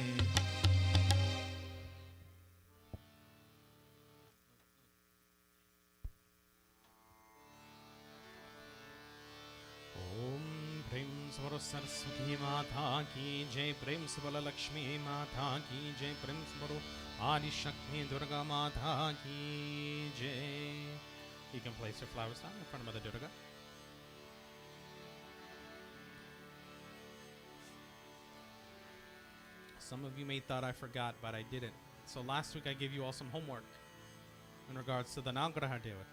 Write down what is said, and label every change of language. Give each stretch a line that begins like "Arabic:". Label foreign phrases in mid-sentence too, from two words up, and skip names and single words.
Hindi: ओम प्रेम स्वरो सरस्वती माता की जय, प्रेम स्वरो लक्ष्मी माता की जय, प्रेम स्वरो आदि शक्ति दुर्गा माता की जय.
English: You can place your flowers down in front of Mother Durga. Some of you may thought I forgot, but I didn't. So last week I gave you all some homework in regards to the Navgraha Devata.